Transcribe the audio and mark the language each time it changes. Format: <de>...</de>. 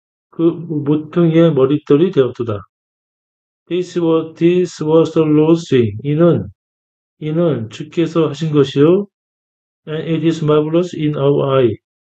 <ko>그 모퉁이의 머릿돌이 되었도다.</ko> <en>This was the Lord's doing.</en> <ko>이는 주께서 하신 것이요.</ko> <en>And it is marvelous in our eye.</en>